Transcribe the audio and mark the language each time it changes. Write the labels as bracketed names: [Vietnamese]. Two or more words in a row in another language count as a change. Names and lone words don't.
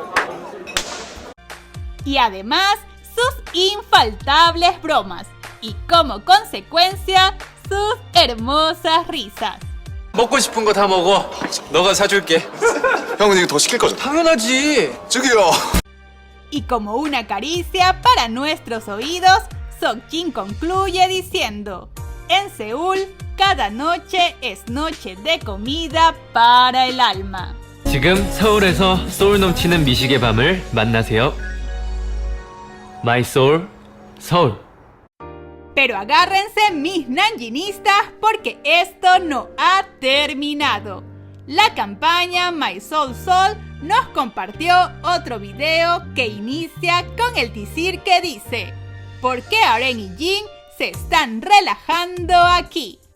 [Spanish] Y además sus infaltables bromas y como consecuencia sus hermosas risas. [Korean] 먹고 싶은 거 다 먹어. 너가 사줄게. 형은 이거 더 시킬 거죠? 당연하지. 저기요. [Spanish] Y como una caricia para nuestros oídos, Seokjin concluye diciendo: en Seúl, cada noche es noche de comida para el alma. [Korean] 지금 서울에서 소울 넘치는 미식의 밤을 만나세요. My Soul, 서울. [Spanish] Pero agárrense mis nanjinistas porque esto no ha terminado. La campaña My Soul Soul nos compartió otro video que inicia con el teaser que dice: ¿por qué Aren y Jin se están relajando aquí?